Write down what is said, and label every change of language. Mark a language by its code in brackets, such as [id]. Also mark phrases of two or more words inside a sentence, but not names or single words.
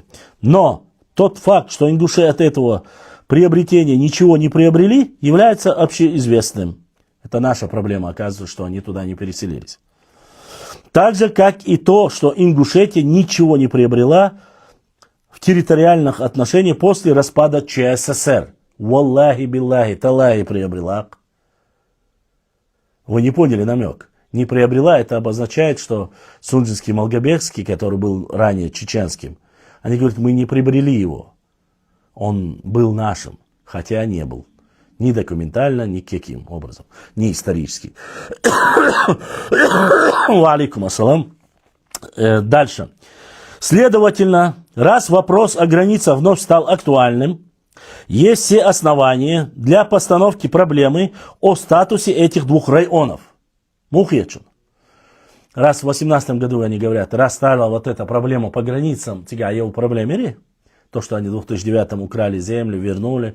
[ru] Но тот факт, что ингуши от этого приобретения ничего не приобрели, является общеизвестным. Это наша проблема, оказывается, что они туда не переселились. Так же, как и то, что Ингушетия ничего не приобрела в территориальных отношениях после распада ЧССР. [ar] والله بالله تالله [ru] приобрела. Вы не поняли намек? Не приобрела, это обозначает, что Сунжинский Малгобекский, который был ранее чеченским, они говорят, мы не приобрели его. Он был нашим, хотя не был. Ни документально, ни каким образом. Ни исторически. [ar] عليكم السلام. [ru] Дальше. Следовательно, раз вопрос о границах вновь стал актуальным, есть все основания для постановки проблемы о статусе этих двух районов. [ce] Мухечун. [ru] Раз в 18 году они говорят, раз стала вот эта проблема по границам, тига я у проблемы, то, что они в 2009 украли землю, вернули.